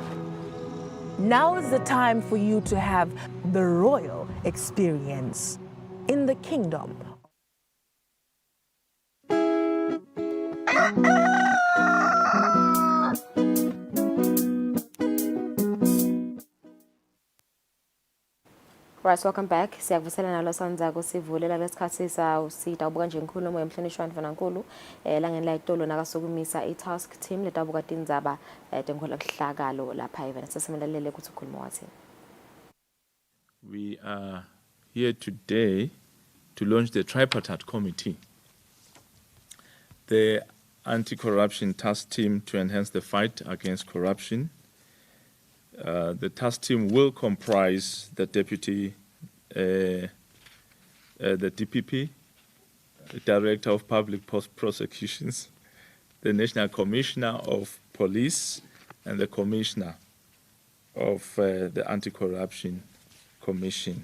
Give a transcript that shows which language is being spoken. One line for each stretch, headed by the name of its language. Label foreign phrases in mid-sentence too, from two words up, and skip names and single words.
English: Now is the time for you to have the royal experience in the kingdom. Right, welcome back.
Swati: Siyakuvusela nalo sandzako sivulela lesikhathi sitawubuka nje inkulumo yemhlonishwa ndvunankulu langeni la Itolo nakasukumisa i-
English: task team
Swati: letawubuka tindzaba tenkhohlakalo lapha even sesimelalele ukuthi ukhuluma wathini.
English: We are here today to launch the tripartite committee, the anti-corruption task team to enhance the fight against corruption. The task team will comprise the deputy, the DPP, the Director of Public Prosecutions, the National Commissioner of Police, and the Commissioner of the Anti-Corruption Commission.